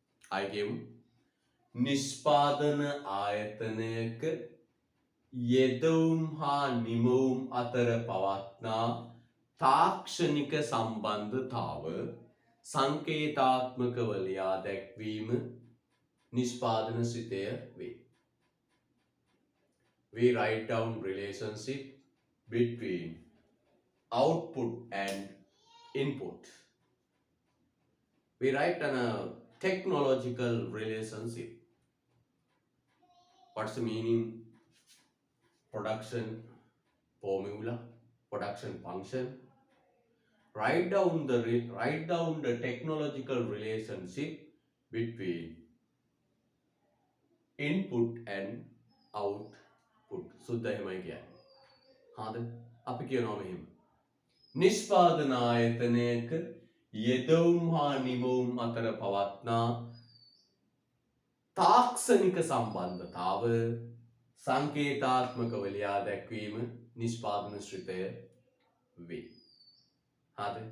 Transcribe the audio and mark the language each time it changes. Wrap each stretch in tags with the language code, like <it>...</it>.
<si>අයගෙමු. නිෂ්පාදන ආයතනයක යෙදවුම් හා නිමවුම් අතර පවත්නා තාක්ෂණික සම්බන්ධතාව සංකේතාත්මකව ලියා දැක්වීම නිෂ්පාදන ශ්‍රිතය වේ.</si> <en>We write down relationship between output and input. We write on a technological relationship. What's the meaning? Production formula, production function. Write down the technological relationship between input and output.</en> <si>සුද්ධ එහෙමයි කියන්නේ. හාද? අපි කියනවා මෙහෙම. නිෂ්පාදන ආයතනයක යෙදවුම් හා නිමවුම් අතර පවත්නා තාක්ෂණික සම්බන්ධතාව සංකේතාත්මකව ලියා දැක්වීම නිෂ්පාදන ශ්‍රිතය වේ. හාද?</si>